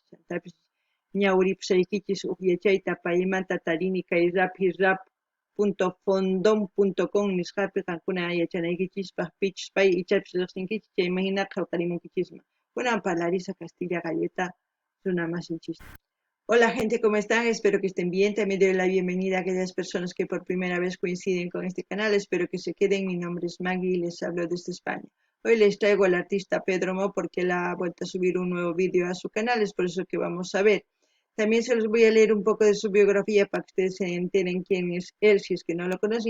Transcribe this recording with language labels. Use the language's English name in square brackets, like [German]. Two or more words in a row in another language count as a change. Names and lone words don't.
[Quechua] Chaytapis ñawripusaykichis uq yachayta paymanta tarini kay rapirap.fondon.com nisqapi qankuna yachanaykichispaq pichus pay ichapis riqsinkichis chayman hina qhawtarimunkichisman. Kunan Parlarisa Castilla Galleta runamasinchis. [Spanish] Hola gente, ¿cómo están? Espero que estén bien. También doy la bienvenida a aquellas personas que por primera vez coinciden con este canal. Espero que se queden. Mi nombre es Maggie y les hablo desde España. Hoy les traigo al artista Pedro Mo porque él ha vuelto a subir un nuevo vídeo a su canal. Es por eso que vamos a ver. También se los voy a leer un poco de su biografía para que ustedes se enteren quién es él, si es que no lo conocen.